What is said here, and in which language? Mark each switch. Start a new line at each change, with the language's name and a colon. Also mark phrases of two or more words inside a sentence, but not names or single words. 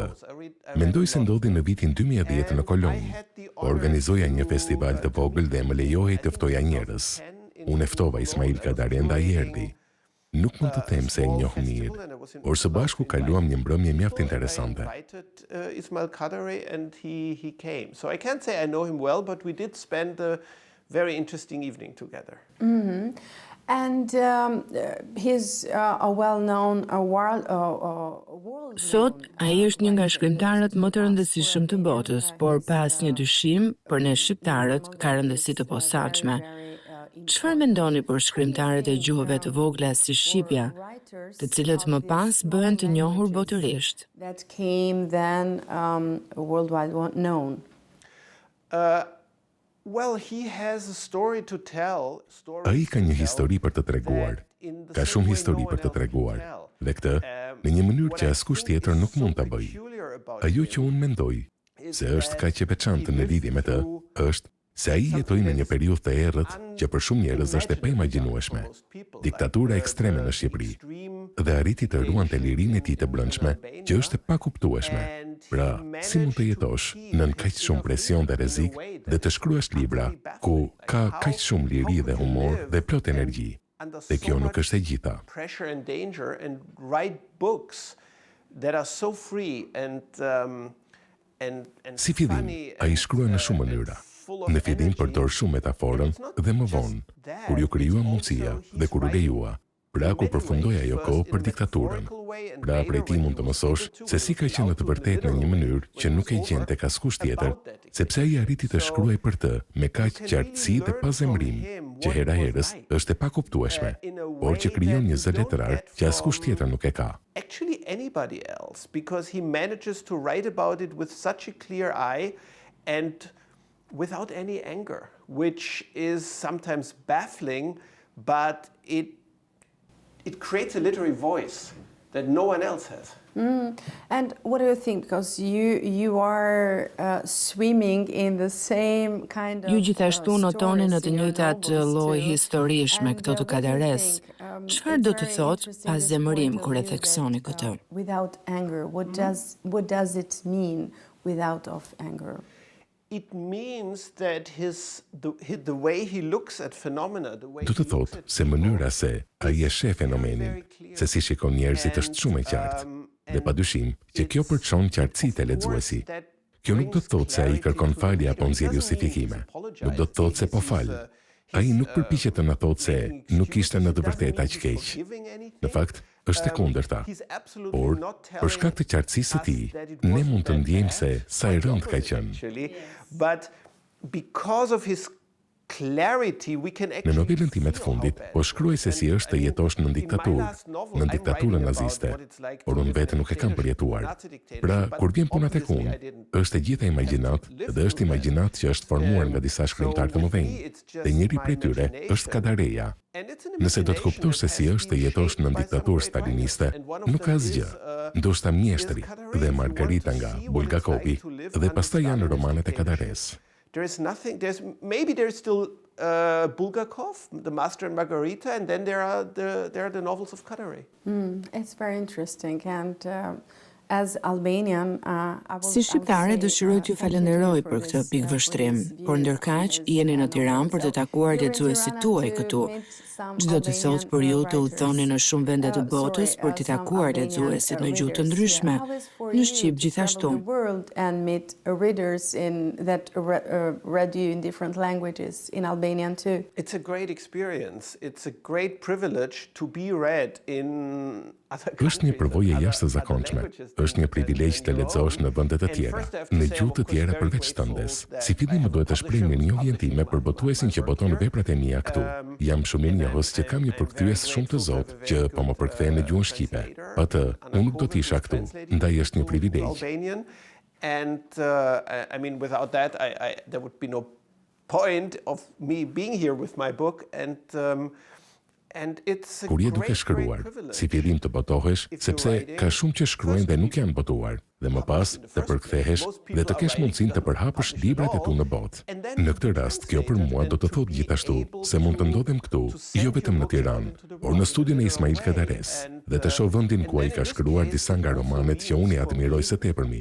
Albanian: Mendoj se ndodhi në vitin 2010 në Kolonë. Organizoja një festival të vogël dhe më lejohej të ftoja njerëz. Unë e ftova Ismail Kadarenë dhe ai erdhi. Nuk mund të them se e njoh mirë, por së bashku kaluam një mbrëmje mjaft interesante.
English: Ismail Kadare and he came. So I can't say I know him well, but we did spend a very interesting evening together. And he's a well-known world.
Albanian: Sot, ai është një nga shkrimtarët më të rëndësishëm të botës, por pas një dyshim, për ne shqiptarët ka rëndësi të posaçme. Çfarë mendoni për shkrimtarët e gjuhëve të vogla si shqipja, të cilët më pas bëhen të njohur botërisht?
English: That came then worldwide known. Well, he has a story to tell.
Albanian: Ai ka një histori për të treguar. Ka shumë histori për të treguar. Dhe këtë, në një mënyrë që askush tjetër nuk mund ta bëjë. Ajo që unë mendoj se është kaq e veçantë në lidhje me të, është se ai jetoi në një periudhë të errët që për shumë njerëz është e paimagjinueshme. Diktatura ekstreme në Shqipëri dhe arriti të ruante lirinë e tij të brendshme, që është e pakuptueshme. Pra, si mund të jetosh nën kaq shumë presion dhe rrezik dhe të shkruash libra ku ka kaq shumë liri dhe humor dhe plot energji? Dhe kjo nuk është e gjitha.
English: Pressure and danger and write books that are so free and
Albanian: Si fillim, ai shkrua në shumë mënyra. Në fillim përdor shumë metaforën dhe më vonë, kur ju krijuam mundësia dhe kur u lejua, pra kur përfundoi ajo kohë për diktaturën. Pra prej tij mund të mësosh se si ka qenë të vërtetë në një mënyrë që nuk e gjen tek askush tjetër, sepse ai arriti të shkruaj për të me kaq qartësi dhe pazemrim, që hera herës është e pakuptueshme, por që krijon një zë letrar që askush tjetër nuk e ka.
English: Actually anybody else, because he manages to write about it with such a clear eye and without any anger, which is sometimes baffling, but it creates a literary voice that no one else has. And what do you think? Because you are swimming in the same kind of
Albanian: Ju gjithashtu notoni në të njëjtat lloj historish me këto të Kadares. Çfarë do të thotë pazemërim kur e theksoni këtë?
English: Without anger, what does it mean without of anger? It means that the way he looks at phenomena, the way
Albanian: Do të thotë se mënyra se ai e sheh fenomenin, se si shikon njerëzit është shumë e qartë. Dhe padyshim që kjo përçon qartësitë e lexuesi. Kjo nuk do të thotë se ai kërkon falje apo nxjerr justifikime. Nuk do të thotë se po fal. Ai nuk përpiqet të na thotë se nuk ishte në të vërtetë aq keq. Në fakt, është e kundërta. Por, për shkak të qartësisë së tij, ne mund të ndjejmë se sa i rënd ka qenë.
English: But because of his clarity, we can
Albanian: Në novelën time të fundit, po shkruaj se si është të jetosh në diktaturën naziste, por unë vetë nuk e kam përjetuar. Pra, kur vjen puna tek unë, është e gjitha imagjinat dhe është imagjinat që është formuar nga disa shkrimtarë të mëdhenj. Dhe njëri prej tyre është Kadareja. Nëse do të kuptosh se si është të jetosh në diktaturë staliniste, nuk ka asgjë. Ndoshta Mjeshtri dhe Margarita nga Bulgakovi dhe pastaj janë romanet e Kadares.
English: Maybe there's still Bulgakov, The Master and Margarita, and then there are the novels of Kadare. It's very interesting, and as Albanian,
Albanian: Si shqiptare dëshiroj t'ju falenderoj për këtë pikëvështrim, por ndërkaq jeni në Tiranë për të takuar lexuesit tuaj këtu. Çdo të thotë për ju të udhëtoni në shumë vende të botës për të takuar lexuesit në gjuhë të ndryshme, në Shqip gjithashtu.
English: And meet readers that read you in different languages in Albanian too. It's a great experience. It's a great privilege to be read in other countries.
Albanian: Është një përvojë jashtëzakonshme. Është një privilegj të lexosh në vende të tjera, në gjuhë të tjera përveç tëndes. Si fillim më duhet të shpreh mirënjohjen time për botuesin që boton veprat e mia këtu. Jam shumë i njohës që kam një përkthyes shumë të zotë që po më përkthehen në gjuhën shqipe. Pa të, unë nuk do të isha këtu. Ndaj është një privilegj.
English: And I mean, without that, there would be no point of me being here with my book. And it's a
Albanian: Kur je duke shkruar, si fillim të botohesh, sepse ka shumë që shkruajnë dhe nuk janë botuar, dhe më pas të përkthehesh dhe të kesh mundësinë të përhapësh librat e tu në botë. Në këtë rast, kjo për mua do të thotë gjithashtu se mund të ndodhem këtu, jo vetëm në Tiranë, por në studion e Ismail Kadares, dhe të shoh vendin ku ai ka shkruar disa nga romanet që unë i admiroj së tepërmi.